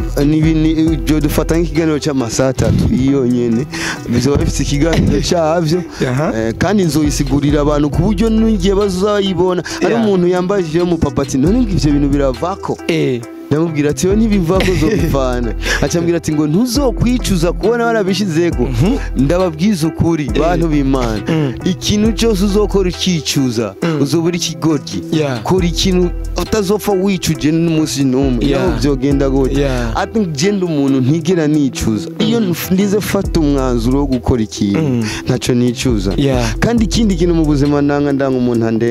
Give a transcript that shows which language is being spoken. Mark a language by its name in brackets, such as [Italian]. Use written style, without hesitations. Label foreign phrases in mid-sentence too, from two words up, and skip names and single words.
[Rundi] ni byo dufata nk'ikiganiro cy'amasaha 3 iyo nyene bizo bafite ikiganiro cyavyo kandi nzoyisigurira abantu ku buryo n'igihe bazayibona ari umuntu yambajije mu papati none ngivyo bintu biravako ndamubwira ati yo ntibivako zo bivana acambwira ati ngo ntuzokwicuza kubona warabishizeko ndababwiza ukuri bantu b'Imana ikintu cyose uzokora ukicuza uzobura ikigoryi kora ikintu utazopfa wicuje n'umunsi n'umwe naho byogenda gute ati ngenda umuntu ntigera nicuza iyo ndize fata umwanzuro wo gukora ikintu ntaco nicuza kandi ikindi kintu mu buzima ndanga umuntu